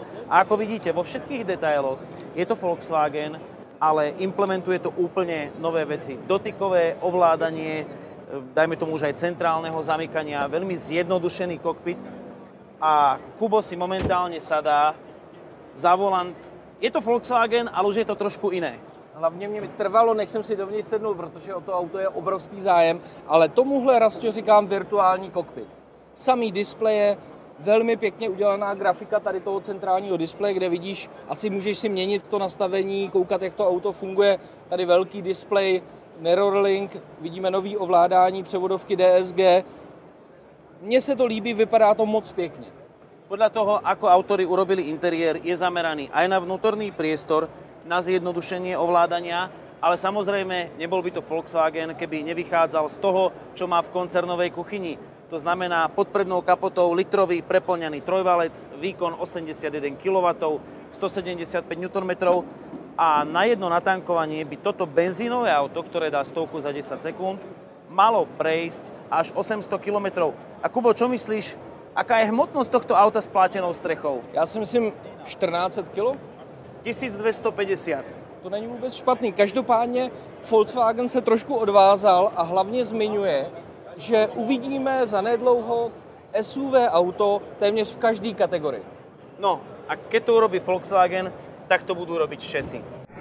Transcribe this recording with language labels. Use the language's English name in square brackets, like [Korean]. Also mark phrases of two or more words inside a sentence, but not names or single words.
[Slovak] A ako vidíte, vo všetkých detailoch je to Volkswagen, ale implementuje to úplne nové veci. Dotykové ovládanie, dajme tomu už aj centrálneho zamykania, veľmi zjednodušený kokpit. A Kubo si momentálne sadá za volant. Je to Volkswagen, ale už je to trošku iné. [Czech] Hlavně mě trvalo, než jsem si dovnitř sednul, protože o to auto je obrovský zájem, ale tomuhle Rastě říkám virtuální kokpit. Samý displeje, velmi pěkně udělaná grafika tady toho centrálního displeje, kde vidíš, asi můžeš si měnit to nastavení, koukat, jak to auto funguje. Tady velký displej, Mirrorlink, vidíme nový ovládání převodovky DSG. Mně se to líbí, vypadá to moc pěkně. [Slovak] Podľa toho, ako autori urobili interiér, je zameraný aj na vnútorný priestor, na zjednodušenie ovládania, ale samozrejme nebol by to Volkswagen, keby nevychádzal z toho, čo má v koncernovej kuchyni. To znamená pod prednou kapotou litrový preplňaný trojvalec, výkon 81 kW, 175 Nm a na jedno natankovanie by toto benzínové auto, ktoré dá stovku za 10 sekúnd, malo prejsť až 800 km. A Kubo, čo myslíš, aká je hmotnosť tohto auta s plátenou strechou? [Czech] Já si myslím 1400 kg. 1250. To není vůbec špatný. Každopádně Volkswagen se trošku odvázal a hlavně zmiňuje, že uvidíme zanedlouho SUV auto téměř v každé kategorii. [Slovak] No a keď to urobí Volkswagen, tak to budú robiť všetci.